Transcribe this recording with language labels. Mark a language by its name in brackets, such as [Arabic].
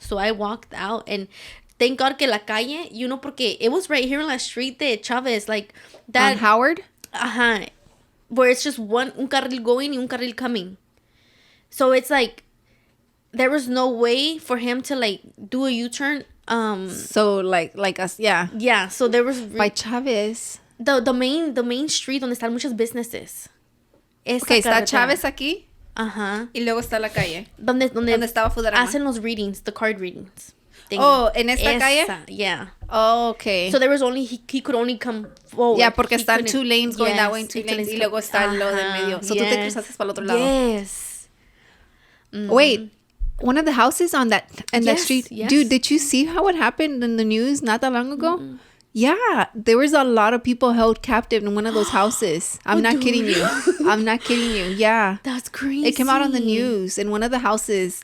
[English] So I walked out and thank God [Spanish] que la calle, [English] you know, porque it was right here on la street de Chavez, like that. On Howard? Where it's just [Spanish] un carril [English] going [Spanish] y un carril [English] coming. So it's like, there was no way for him to like do a U-turn. So like us, yeah. Yeah, so there was by Chavez. The main street [Spanish] donde están muchas [English] businesses. [Spanish] Okay, está Chavez aquí. Ajá. Y luego está la calle. Donde estaba Fudarama. Hacen los readings, [English] the card readings. [Spanish] Oh, en esta calle? [English] Yeah. Oh, okay. So there was only he could only come forward. Yeah, porque están 2 lanes going that way and 2 lanes [Spanish] y luego está lo del medio. So tú te cruzaste para el otro lado. [English] Yes. Wait. One of the houses on that street. Yes. Dude, did you see how it happened in the news not that long ago? Mm-mm. Yeah, there was a lot of people held captive in one of those houses. I'm not kidding you. I'm not kidding you. Yeah. That's crazy. It came out on the news in one of the houses.